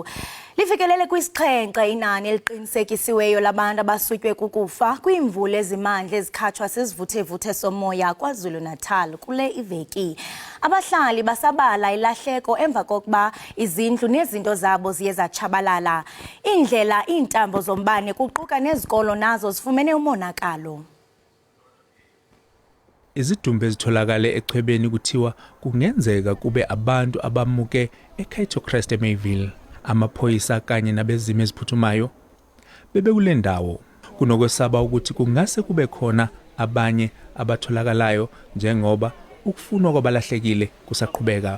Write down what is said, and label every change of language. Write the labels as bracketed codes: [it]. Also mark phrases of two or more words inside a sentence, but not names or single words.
[xh] Lifikelele kwisixhenxe inani eliqinisekisiweyo labantu abasutywe kukufa kwiimvula ezimandla ezikhatshwa sizivuthe-vuthe somoya KwaZulu Natal kule iveki. [zu] Abahlali basabala ilahleko emva kokuba izindlu nezinto zabo ziye zatshabalala. [xh] Indlela iintambo zombane kuquka nezikolo nazo zifumene umonakalo. [zu] Izidumbu ezitholakale echwebeni kuthiwa kungenzeka kube abantu abamuke eKaitocrest eMayville. Amaphoyisa kanye nabezimo eziphuthumayo bebekule ndawo kunokwesaba ukuthi kungase kube khona abanye abatholakalayo njengoba ukufunwa kwabalahlekile kusaqhubeka.